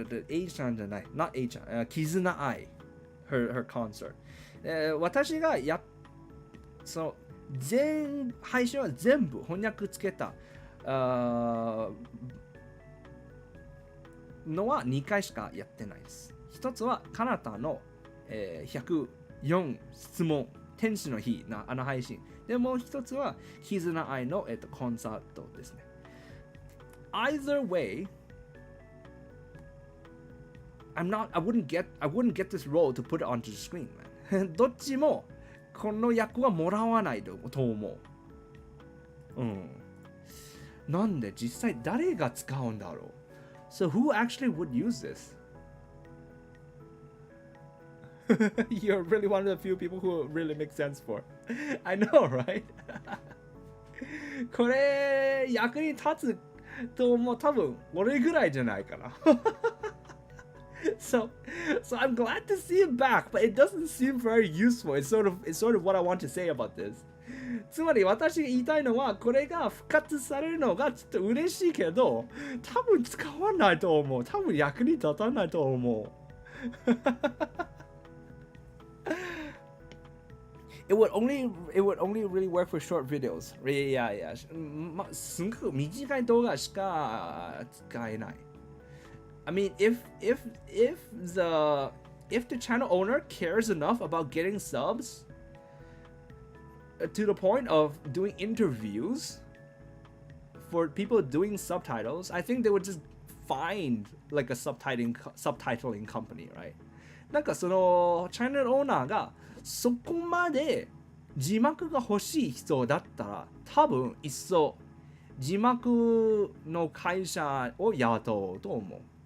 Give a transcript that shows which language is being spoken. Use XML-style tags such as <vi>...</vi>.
<en>A-chan</en> <ja>じゃない、</ja> <en>not A-chan, Kizuna Ai, her concert.</en> <ja>私がその配信は全部翻訳つけたのは2回しかやってないです。一つはカナタの、104質問天使の日の配信で、もう一つは絆愛の、コンサートですね。</ja> <en>Either way, I wouldn't get this role to put it onto the screen, man.</en> <ja>どっちもこの役はもらわないと思う。なんで実際誰が使うんだろう。</ja> <en>So who actually would use this? You're really one of the few people who it really makes sense for. I know, right?</en> <ja>これ役に立つと思う多分俺ぐらいじゃないかな。</ja> <en>So I'm glad to see it back, but it doesn't seem very useful. It's sort of what I want to say about this.</en> <ja>つまり私が言いたいのはこれが復活されるのがちょっと嬉しいけど、多分使わないと思う。多分役に立たないと思う。</ja> <en>It would only really work for short videos. Yeah.</en> <ja>すごく短い動画しか使えない。</ja> <en>I mean, if the channel owner cares enough about getting subs to the point of doing interviews for people doing subtitles, I think they would just find like a subtitling company, right?</en> <ja>なんかそのチャンネルオーナーがそこまで字幕が欲しい人だったら多分一層字幕の会社を雇うと思う。</ja>